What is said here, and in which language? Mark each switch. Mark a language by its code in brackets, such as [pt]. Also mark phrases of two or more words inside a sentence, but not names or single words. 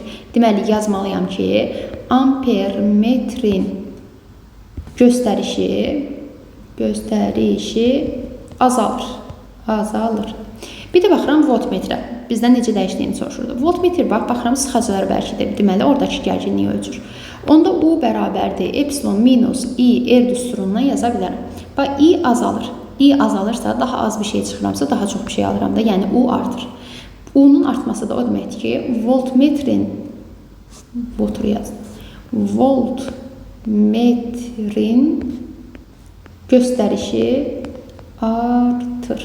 [az] Deməli, yazmalıyam ki, ampermetrin göstərişi azalır. Bir də baxıram voltmetrə. Bizdən necə dəyişdiyini soruşurdu. Voltmetr baxıram sıxacılar bərkidir. Deməli, oradakı gərginliyi ölçür. Onda U bərabərdir epsilon minus I R düsturundan yaza bilərəm. Bax, I azalır. I azalırsa, daha az bir şey çıxıramsa, daha çox bir şey alıram da, yəni U artır. U-nun artması da o deməkdir ki, voltmetrin voltmetrin göstərişi artır.